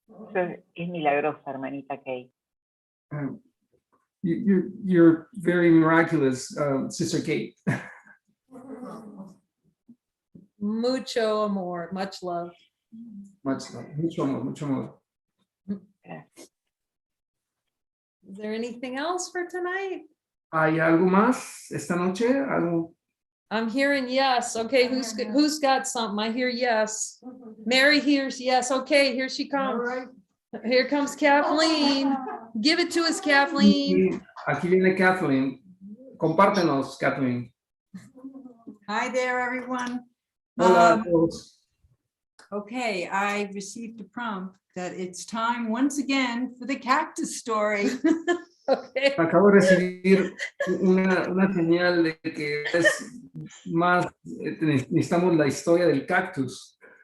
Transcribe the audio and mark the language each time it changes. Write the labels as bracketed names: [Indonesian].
[Spanish] Eso es milagrosa, hermanita Kay. [English] You're very miraculous, Sister Kate. [Spanish] Mucho amor, [English] much love. [Spanish] Mucho amor, mucho amor. Gracias. [English] Is there anything else for tonight? [Spanish] ¿Hay algo más esta noche? ¿Algo? [English] I'm hearing yes. Okay, who's got something? I hear yes. Mary hears yes. Okay, here she comes. Here comes Kathleen. Give it to us, Kathleen. [Spanish] Aquí viene Kathleen. Compártenos, Kathleen. [English] Hi there, everyone. [Spanish] Hola a todos. [English] Okay, I received a prompt that it's time once again for the cactus story. Okay. [Spanish] Acabo de recibir una señal de que es más, necesitamos la historia del cactus.